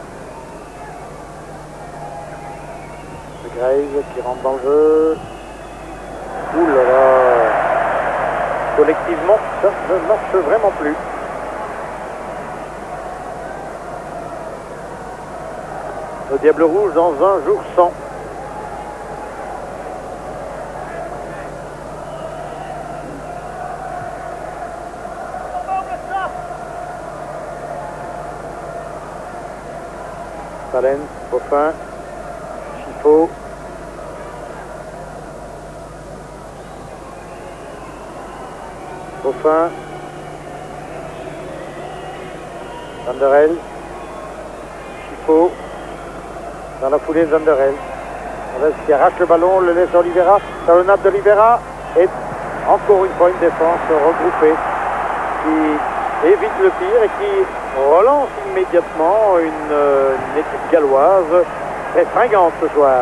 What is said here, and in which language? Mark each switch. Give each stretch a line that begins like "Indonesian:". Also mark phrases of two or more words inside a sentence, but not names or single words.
French: De Graise qui rentre dans le jeu. Ouh là là. Collectivement, ça ne marche vraiment plus. Le Diable Rouge dans un jour sans. Salen, Beaufin, Chifo. Beaufin. Vanderel. Chifo. Dans la foulée de Vanderel. Qui arrache le ballon, le laisse Oliveira. Talonnade d'Oliveira. Et encore une fois une défense regroupée qui évite le pire et qui relance immédiatement une équipe galloise très fringante ce soir.